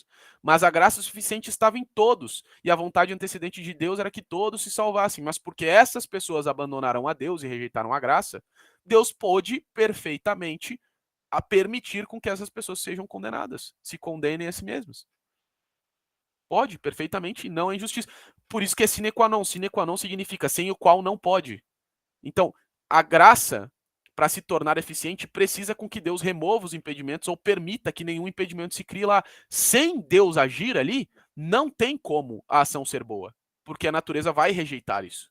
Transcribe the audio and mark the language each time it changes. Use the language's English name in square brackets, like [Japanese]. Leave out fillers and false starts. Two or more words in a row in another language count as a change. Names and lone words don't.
[Portuguese] Mas a graça suficiente estava em todos, e a vontade antecedente de Deus era que todos se salvassem. Mas porque essas pessoas abandonaram a Deus e rejeitaram a graça, Deus pôde perfeitamente permitir com que essas pessoas sejam condenadas, se condenem a si mesmas. Pode, perfeitamente, e não é injustiça. Por isso que é [Latin] sine qua non. Sine qua non [Portuguese] significa sem o qual não pode. Então, a graça, para se tornar eficiente, precisa com que Deus remova os impedimentos ou permita que nenhum impedimento se crie lá. Sem Deus agir ali, não tem como a ação ser boa, porque a natureza vai rejeitar isso.